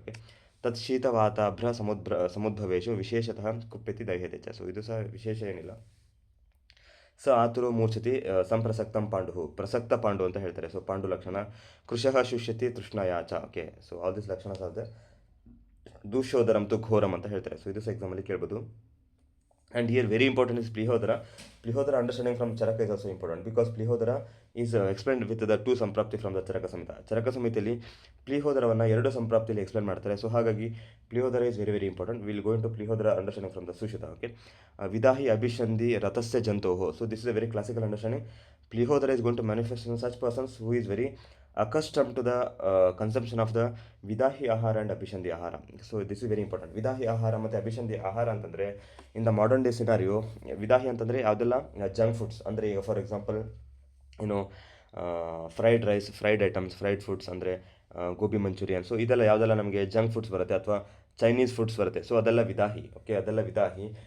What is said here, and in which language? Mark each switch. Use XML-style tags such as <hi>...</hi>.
<sa>Okay, ತತ್ ಶೀತವಾತಾಭ್ರ ಸಮುದ್ಭವೇಶು ವಿಶೇಷತಃ ಕುಪ್ಯತಿ ದಹ್ಯತೆ ಚ.</sa> <kn>So ಇದು ಸಹ ವಿಶೇಷ ಏನಿಲ್ಲ.</kn> <sa>ಸ ಆತುರೋ ಮೂರ್ಛತಿ ಸಂಪ್ರಸಕ್ತಂ ಪಾಂಡು,</sa> <kn>ಪ್ರಸಕ್ತ ಪಾಂಡು ಅಂತ ಹೇಳ್ತಾರೆ. ಸೊ ಪಾಂಡು ಲಕ್ಷಣ.</kn> <sa>ಕೃಶಃ ಶುಷ್ಯತಿ ತೃಷ್ಣಯಾಚ.</sa> <en>okay, so all this ಲಕ್ಷಣ of the</en> <sa>ದೂಷೋದರಂ ತು ಘೋರಂ</sa> <kn>ಅಂತ ಹೇಳ್ತಾರೆ. ಸೊ ಇದು ಸಹ ಎಕ್ಸಾಮಲ್ಲಿ ಕೇಳ್ಬೋದು.</kn> <en>And here very important is Plihodara. Plihodara understanding from Charaka is also important because Plihodara is explained with the 2 ಸಂಪ್ರಾಪ್ತಿ from the Charaka Samhita.</en> <kn>Charaka ಸಂಹಿತೆಯಲ್ಲಿ ಪ್ಲಿಹೋದರವನ್ನು 2 ಸಂಪ್ರಾಪ್ತಿಯಲ್ಲಿ explain ಮಾಡ್ತಾರೆ.</kn> <en>So ಹಾಗಾಗಿ ಪ್ಲಿಹೋದರ is very very important. Will go into ಪ್ಲಿಹೋದರ understanding from the Sushruta. Okay,</en> <sa>ವಿದಾಹಿ ಅಭಿಷಂಧಿ ರಥಸ್ಯ ಜಂತೋಹೋ.</sa> <en>So this is a very classical understanding. ಪ್ಲಿಹೋದರ is going to manifest in such persons who is very accustomed to the consumption of the ವಿದಾಹಿ ಆಹಾರ and ಅಭಿಷಂಧಿ ಆಹಾರ. So this is very important.</en> <kn>ವಿದಾಹಿ ಆಹಾರ ಮತ್ತು ಅಭಿಷಂಧಿ ಆಹಾರ ಅಂತಂದರೆ</kn> <en>in the modern day scenario,</en> <kn>ವಿದಾಹಿ ಅಂತಂದರೆ ಯಾವುದೆಲ್ಲ junk foods, ಅಂದರೆ ಈಗ ಫಾರ್ ಎಕ್ಸಾಂಪಲ್ ಏನು fried rice, fried items, fried foods ಅಂದರೆ ಗೋಬಿ ಮಂಚೂರಿಯನ್. ಸೊ ಇದೆಲ್ಲ ಯಾವುದೆಲ್ಲ ನಮಗೆ ಜಂಕ್ ಫುಡ್ಸ್ ಬರುತ್ತೆ ಅಥವಾ ಚೈನೀಸ್ ಫುಡ್ಸ್ ಬರುತ್ತೆ. ಸೊ ಅದೆಲ್ಲ ವಿದಾಹಿ. ಓಕೆ, ಅದೆಲ್ಲ ವಿದಾಹಿ.</kn>